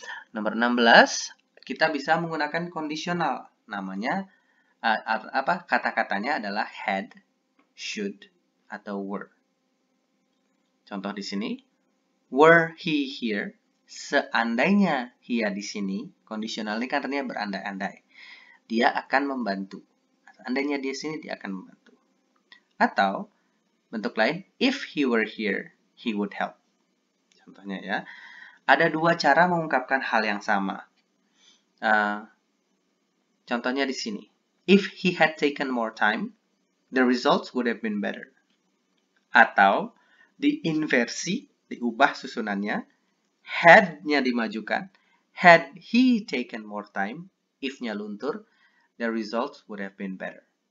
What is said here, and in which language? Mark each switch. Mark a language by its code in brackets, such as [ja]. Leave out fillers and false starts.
[id] Nomor 16, kita bisa menggunakan kondisional. Namanya kata-katanya adalah had, should, atau were. Contoh di sini, [en] were he here? [id] Seandainya dia di sini, kondisional ini kan artinya berandai-andai. Dia akan membantu. Seandainya dia di sini, dia akan membantu. Atau bentuk lain, [en] if he were here, he would help. [id] Contohnya ya, ada dua cara mengungkapkan hal yang sama. Contohnya di sini, [en] if he had taken more time, the results would have been better. [id] Atau diinversi, diubah susunannya, had-nya dimajukan, [en] had he taken more time, [id] if-nya luntur, [en] the results would have been better.